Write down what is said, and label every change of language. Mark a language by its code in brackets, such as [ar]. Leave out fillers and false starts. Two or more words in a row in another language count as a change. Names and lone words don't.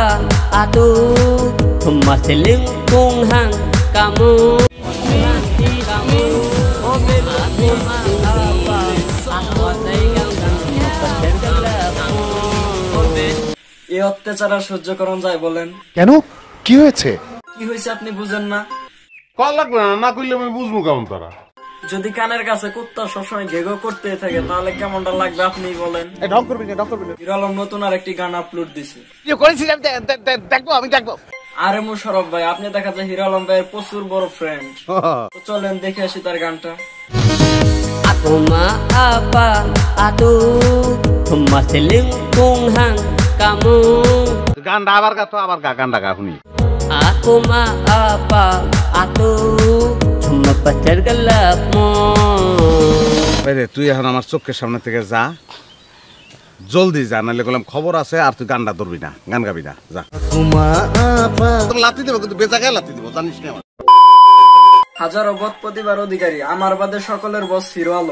[id] aduh cuma selingkuhan kamu kamu oh aku apa aku sayang [bn] এই অত্যাচার আর সহ্য করন যায় বলেন? কেন, কি হয়েছে? কি হয়েছে আপনি বুঝেন না? কল লাগবে না, না করলে আমি বুঝবো কেমন তারা। যদি কানের কাছে কুত্তা সবসময় ঘেঘো করতে থাকে তাহলে কেমনটা লাগবে আপনি বলেন। ঢং করবি না, ঢং করবি না। হিরো আলম নতুন আর একটি গান আপলোড দিছে। কি করেছিলাম দেখবো, আমি দেখবো। আরে মোশারফ ভাই, আপনি দেখা যায় হিরো আলম ভাইয়ের প্রচুর বড় ফ্রেন্ড, তো চলেন দেখে আসি তার গানটা। [id] aku mah apa aduh cuma selingkuhan kamu [bn] গানটা আবার গা তো আবার গা, গানটা গা শুনি। [id] aku mah apa aduh cuma pacar gelapmu [bn] রে তুই এখন আমার চোখের সামনে থেকে যা, জলদি যা, নাহলে বললাম খবর আছে আর তুই গানটা ধরবি না, গান গাবি না, যা। লাথি দেবো কিন্তু বেচা গায়ে লাথি দেবো, জানিস না? হাজারো বদ প্রতিভার অধিকারী আমার বাদে সকলের বস হিরো আলম।